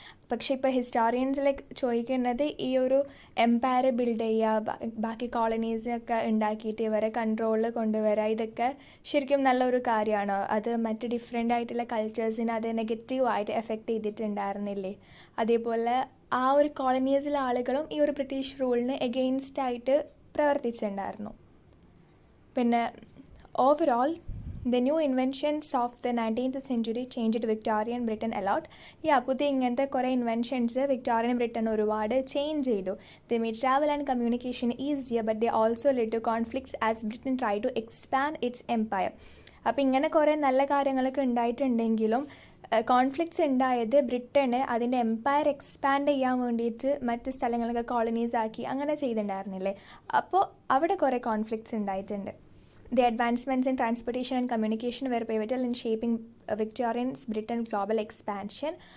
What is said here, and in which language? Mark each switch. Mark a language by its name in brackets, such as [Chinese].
[Malayalam] പക്ഷേ ഇപ്പോൾ ഹിസ്റ്റോറിയൻസിലേക്ക് ചോദിക്കുന്നത് ഈ ഒരു എംപയർ ബിൽഡ് ചെയ്യുക, ബാക്കി കോളനീസൊക്കെ ഉണ്ടാക്കിയിട്ട് ഇവരെ കൺട്രോളിൽ കൊണ്ടുവരിക, ഇതൊക്കെ ശരിക്കും നല്ലൊരു കാര്യമാണോ? അത് മറ്റ് ഡിഫറെൻ്റ് ആയിട്ടുള്ള കൾച്ചേഴ്സിനെ അത് നെഗറ്റീവായിട്ട് എഫക്റ്റ് ചെയ്തിട്ടുണ്ടായിരുന്നില്ലേ? അതേപോലെ ആ ഒരു കോളനീസിലെ ആളുകളും ഈ ഒരു ബ്രിട്ടീഷ് റൂളിന് എഗെയിൻസ്റ്റായിട്ട് പ്രവർത്തിച്ചിട്ടുണ്ടായിരുന്നു. പിന്നെ overall [English] the new inventions of the 19th century changed Victorian Britain a lot. [Malayalam] പുതിയ ഇങ്ങനത്തെ കുറേ ഇൻവെൻഷൻസ് വിക്ടോറിയൻ ബ്രിട്ടൻ ഒരുപാട് ചേഞ്ച് ചെയ്തു. [English] They made travel and communication easier, but they also led to conflicts as Britain tried to expand its empire. [Malayalam] അപ്പോൾ ഇങ്ങനെ കുറേ നല്ല കാര്യങ്ങളൊക്കെ ഉണ്ടായിട്ടുണ്ടെങ്കിലും കോൺഫ്ലിക്ട്സ് ഉണ്ടായത് ബ്രിട്ടന് അതിൻ്റെ എംപയർ എക്സ്പാൻഡ് ചെയ്യാൻ വേണ്ടിയിട്ട് മറ്റ് സ്ഥലങ്ങളൊക്കെ കോളനീസ് ആക്കി അങ്ങനെ ചെയ്തിട്ടുണ്ടായിരുന്നില്ലേ? അപ്പോൾ അവിടെ കുറേ കോൺഫ്ലിക്ട്സ് ഉണ്ടായിട്ടുണ്ട്. [English] The advancements in transportation and communication were pivotal in shaping Victorian Britain's global expansion.